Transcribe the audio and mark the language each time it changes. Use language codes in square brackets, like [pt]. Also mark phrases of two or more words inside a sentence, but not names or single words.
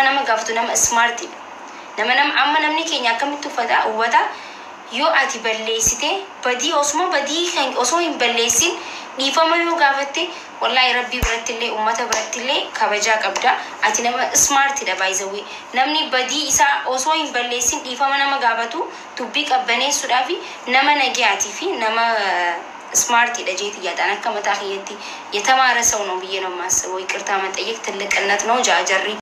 [om] nama gaafatu nama smart nama amma namni keenya akkamitti uffata uwwata yoo ati balleessite badii osoo hin balleessin dhiifama yoo gaafatte [ar] والله ربي [om] birattillee ummata birattillee kabajaa qabda ati nama smart da baay'isawee namni badii isaa osoo hin balleessin dhiifama nama gaafatu dubbii qabbaneessuudhaaf nama nagiyaati fi nama smart da jeeti yaadaan akka mataa kiyyatti [am] የተማረ ሰው ነው ብዬ ነው የማስበው ይቅርታ መጠየቅ ትልቅነት ነው [om] ጃጀሪ